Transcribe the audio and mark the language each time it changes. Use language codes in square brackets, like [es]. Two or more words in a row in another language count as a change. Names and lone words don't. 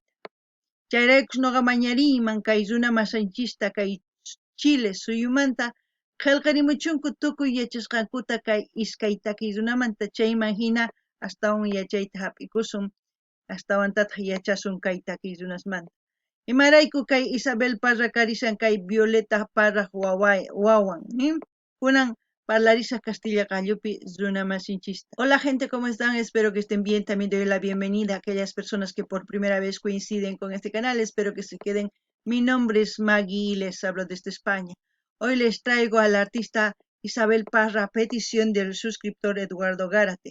[qu] Chayraykus noqa mañariyman kay runa masanchista kay Chile suyumanta qillqarimuchunku tukuy yachasqankuta kay iskay takiy runamanta chayman hina astawan yachayta hap'ikusun astawantataq yachasun kay takiy runasmanta. Imarayku kay Isabel Parra karisan kay Violeta Parra wawan, kunan parlarisaq Castilla Qallupi runa masinchista. [es] Hola gente, ¿cómo están? Espero que estén bien. También doy la bienvenida a aquellas personas que por primera vez coinciden con este canal. Espero que se queden. Mi nombre es Maggie y les hablo desde España. Hoy les traigo a la artista Isabel Parra a petición del suscriptor Eduardo Gárate.